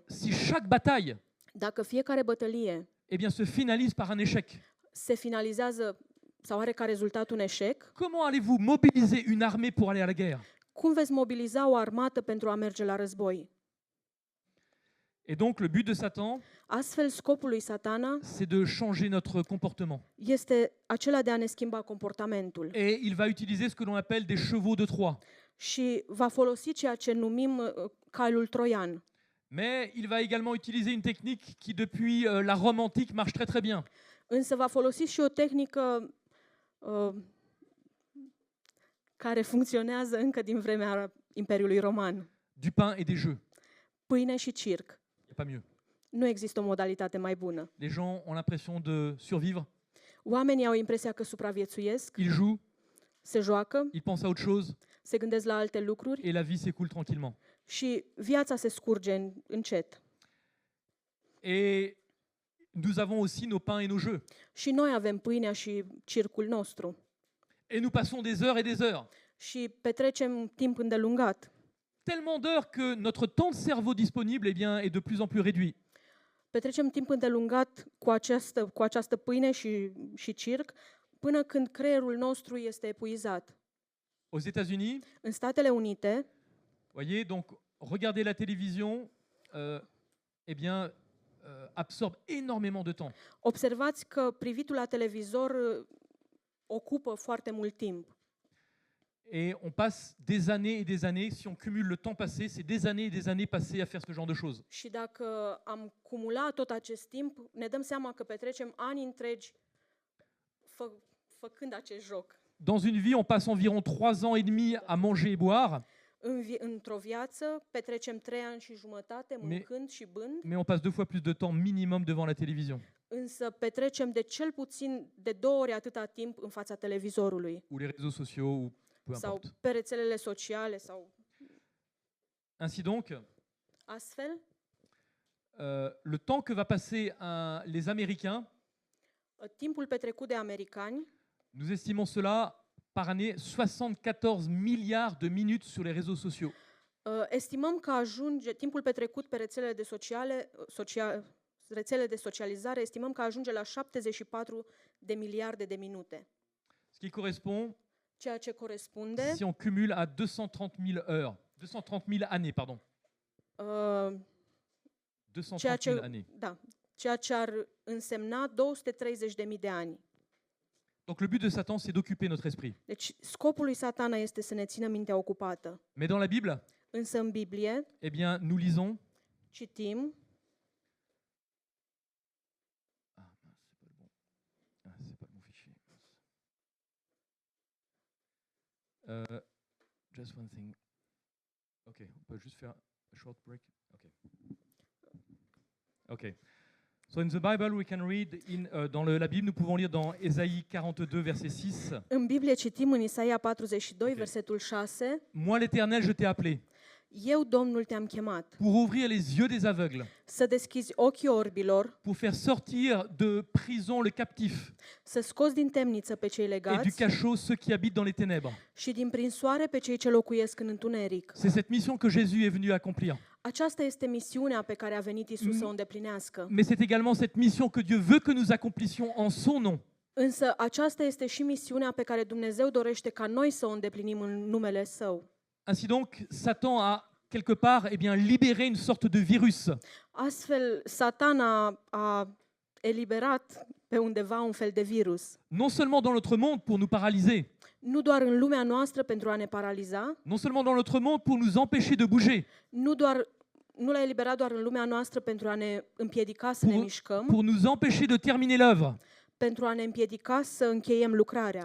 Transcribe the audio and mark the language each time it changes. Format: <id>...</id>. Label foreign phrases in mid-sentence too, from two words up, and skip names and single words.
<fr>Si chaque bataille,</fr> <ro>Dacă fiecare bătălie</ro> <fr>eh bien, se finalise par un échec,</fr> <ro>se finalizează sau are ca rezultat un eșec,</ro> <fr>comment allez-vous mobiliser une armée pour aller à la guerre?</fr> <ro>cum veți mobiliza o armată pentru a merge la război?</ro> <fr>Et donc, le but de Satan,</fr> <ro>Astfel, scopul lui Satana</ro> <fr>c'est de changer notre comportement.</fr> <ro>este acela de a ne schimba comportamentul</ro> <fr>Et il va utiliser ce que l'on appelle des chevaux de Troie.</fr> <ro>și va folosi ceea ce numim calul troian.</ro> <fr>Mais il va également utiliser une technique qui, depuis la Rome antique, marche très très bien.</fr> <ro>Însă va folosi și o tehnică care funcționează încă din vremea Imperiului Roman.</ro> <fr>Du pain et des jeux.</fr> <ro>Pâine și circ.</ro> <fr>Il n'y a pas mieux.</fr> <ro>Nu există o modalitate mai bună.</ro> <fr>Les gens ont l'impression de survivre.</fr> <ro>Oamenii au impresia că supraviețuiesc,</ro> <fr>Ils jouent,</fr> <ro>se joacă,</ro> <fr>ils pensent à autre chose</fr> <ro>se gândesc la alte lucruri</ro> <fr>et la vie s'écoule tranquillement.</fr> <ro>și viața se scurge încet.</ro> <fr>Et nous avons aussi nos pains et nos jeux.</fr> <ro>Și noi avem pâinea și circul nostru.</ro> <fr>Et nous passons des heures et des heures.</fr> <ro>Și petrecem timp îndelungat.</ro> <fr>Tellement d'heures que notre temps de cerveau disponible, eh bien, est de plus en plus réduit.</fr> <ro>Petrecem timp îndelungat cu această pâine și circ, până când creierul nostru este epuizat.</ro> <fr>Aux États-Unis,</fr> <ro>În Statele Unite,</ro> <fr>voyez, donc regarder la télévision, eh bien, absorbe énormément de temps.</fr> <ro>observați că privitul la televizor ocupă foarte mult timp.</ro> <fr>Et on passe des années et des années, si on cumule le temps passé, c'est des années et des années passées à faire ce genre de choses.</fr> <ro>Și dacă am cumulat tot acest timp, ne dăm seama că petrecem ani întregi făcând acest joc.</ro> <fr>Dans une vie, on passe environ 3 ans et demi à manger et boire,</fr> <ro>Într-o viață petrecem 3 ani și jumătate mâncând și bând,</ro> <fr>mais on passe 2 fois plus de temps minimum devant la télévision</fr> <ro>însă petrecem de cel puțin de 2 ori atâta timp în fața televizorului</ro> <fr>ou les réseaux sociaux ou peu</fr> <ro>sau</ro> <fr>importe.</fr> <ro>pe rețelele sociale sau</ro> <fr>Ainsi donc,</fr> <ro>astfel.</ro> <fr>le temps que va passer les Américains,</fr> <ro>Timpul petrecut de americani,</ro> <fr>nous estimons cela par année 74 milliards de minutes sur les réseaux sociaux.</fr> <ro>estimăm că ajunge timpul petrecut pe rețelele de socializare, estimăm că ajunge la 74 de miliarde de minute,</ro> <fr>Ce qui correspond,</fr> <ro>ceea ce corespunde</ro> <fr>si on cumule, à 230 000 heures. 230 000 années, pardon.</fr> <ro>ceea</ro> <fr>230 000 années.</fr> <ro>ceea ce ar însemna 230.000 de ani.</ro> <fr>Donc le but de Satan, c'est d'occuper notre esprit.</fr> <ro>Deci scopul lui Satana este să ne țină mintea ocupată.</ro> <fr>Mais dans la Bible,</fr> <ro>Însă în Biblie</ro> <fr>eh bien, nous lisons.</fr> <ro>citim</ro> <fr>C'est pas le bon fichier.</fr> <en>Just one thing.</en> <fr>Ok, on peut juste faire</fr> <en>a short break.</en> <fr>Ok.</fr> <en>So in the Bible, we can read</en> <fr>dans la Bible, nous pouvons lire dans Ésaïe 42, verset 6.</fr> <ro>în Biblie citim în Isaia 42,</ro> <fr>Ok.</fr> <ro>versetul 6,</ro> <fr>Moi, l'Éternel, je t'ai appelé</fr> <ro>eu, Domnul, te-am chemat</ro> <fr>pour ouvrir les yeux des aveugles,</fr> <ro>să deschizi ochii orbilor,</ro> <fr>pour faire sortir de prison le captif</fr> <ro>să scoți din temniță pe cei</ro> <fr>et du</fr> <ro>legați</ro> <fr>cachot ceux qui habitent dans les ténèbres.</fr> <ro>și din prinsoare pe cei ce locuiesc în întuneric.</ro> <fr>C'est cette mission que Jésus est venu accomplir.</fr> <ro>Aceasta este misiunea pe care a venit Isus să o îndeplinească.</ro> <fr>Mais c'est également cette mission que Dieu veut que nous accomplissions en son nom.</fr> <ro>Însă aceasta este și misiunea pe care Dumnezeu dorește ca noi să o îndeplinim în numele Său.</ro> <fr>Ainsi donc, Satan a quelque part libéré une sorte de virus</fr> <ro>Astfel, Satana a eliberat pe undeva un fel de virus.</ro> <fr>non seulement dans notre monde pour nous paralyser,</fr> <ro>Nu doar în lumea noastră pentru a ne paraliza,</ro> <fr>non seulement dans notre monde pour nous empêcher de bouger,</fr> <ro>nu l-a eliberat doar în lumea noastră pentru a ne împiedica să ne mișcăm,</ro> <fr>pour nous empêcher de terminer l'œuvre.</fr> <ro>pentru a ne împiedica să încheiem lucrarea.</ro>